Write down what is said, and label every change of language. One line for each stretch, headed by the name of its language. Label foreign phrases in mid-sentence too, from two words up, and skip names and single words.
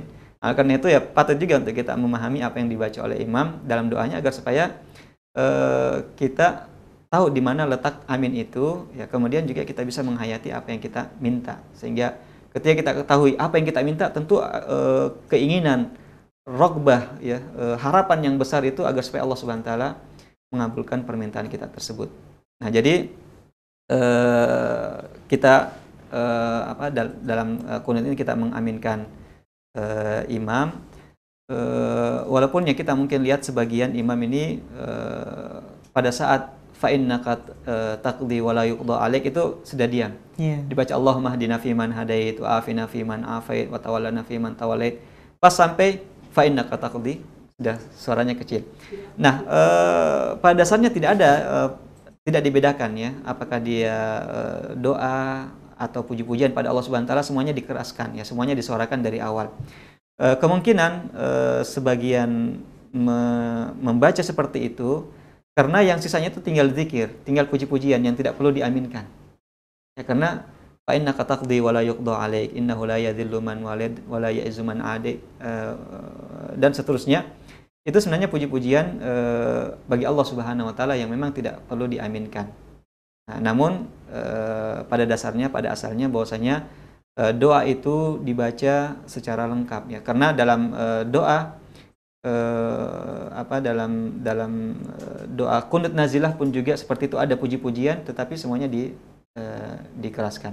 Indonesian: Nah, karena itu ya patut juga untuk kita memahami apa yang dibaca oleh imam dalam doanya agar supaya kita tahu di mana letak amin itu, ya kemudian juga kita bisa menghayati apa yang kita minta, sehingga ketika kita ketahui apa yang kita minta, tentu keinginan, rogbah, ya harapan yang besar itu agar supaya Allah
Arabic: سبحانه وتعالى
Indonesian: mengabulkan permintaan kita tersebut. Nah, jadi kita dalam kunut ini kita mengaminkan imam, walaupun ya kita mungkin lihat sebagian imam ini pada saat
Arabic: فإنك تقضي ولا يقضى عليك
Indonesian: itu sudah diam.
Arabic: Dibaca اللهم اهدنا فيمن هديت وعافنا فيمن عافيت وتولنا فيمن توليت.
Indonesian: Pas sampai
Arabic: فإنك تقضي,
Indonesian: sudah suaranya kecil. Nah, pada dasarnya tidak dibedakan ya, apakah dia doa atau puji-pujian pada Allah
Arabic: سبحانه وتعالى,
Indonesian: semuanya dikeraskan ya, semuanya disuarakan dari awal. Kemungkinan sebagian membaca seperti itu karena yang sisanya itu tinggal zikir, tinggal puji-pujian yang tidak perlu diaminkan. Ya, karena
Arabic: فإنك تقضي ولا يقضى عليك إنه لا يذل من واليت ولا يعز من عاديت,
Indonesian: dan seterusnya. Itu sebenarnya puji-pujian bagi Allah
Arabic: سبحانه وتعالى
Indonesian: yang memang tidak perlu diaminkan. Nah, namun pada asalnya bahwasanya doa itu dibaca secara lengkap ya. Karena dalam doa dalam doa kunut nazilah pun juga seperti itu, ada puji-pujian tetapi semuanya dikeraskan.